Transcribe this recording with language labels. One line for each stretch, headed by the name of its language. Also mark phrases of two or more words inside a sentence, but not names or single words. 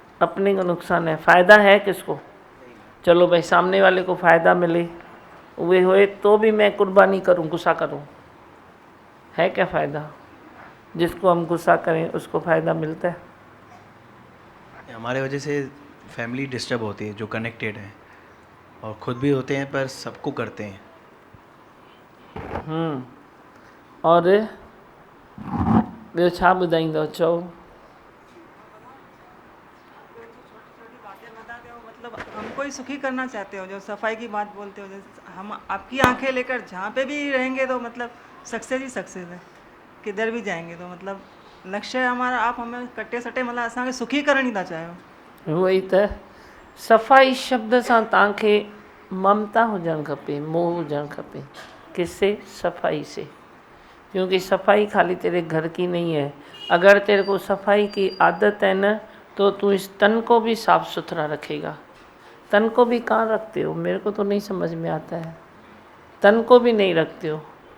Hindi: अपने को नुकसान है, फायदा है किसको? चलो भाई, सामने वाले को फायदा मिले वे होए तो भी मैं कुर्बानी करूं, गुस्सा करूं, है क्या फ़ायदा? जिसको हम गुस्सा करें उसको फ़ायदा मिलता है? हमारे वजह से
English: family disturb
Hindi: होती है, जो कनेक्टेड हैं और खुद भी होते हैं पर सबको करते हैं।
Sindhi: और ॿियो छा ॿुधाईंदो? चओ।
Hindi: मतलब हमको ही सुखी करना चाहते हो, जो सफाई की बात बोलते हो, जैसे हम आपकी आंखें लेकर जहाँ पे भी रहेंगे तो मतलब सक्सेस ही सक्सेस है, किधर भी जाएंगे तो मतलब लक्ष्य है हमारा, आप हमें कटे सटे मतलब
Sindhi: असांखे सुखी करण ही था चाहियो। उहो ई त सफ़ाई शब्द सां तव्हांखे ममता हुजणु खपे, मोह हुजणु खपे।
Hindi: किससे? सफाई से। क्योंकि सफाई खाली तेरे घर की नहीं है, अगर तेरे को सफाई की आदत है न तो तू इस तन को भी साफ सुथरा रखेगा। तन को भी कहाँ रखते हो? मेरे को तो नहीं समझ में आता है, तन को भी नहीं रखते हो।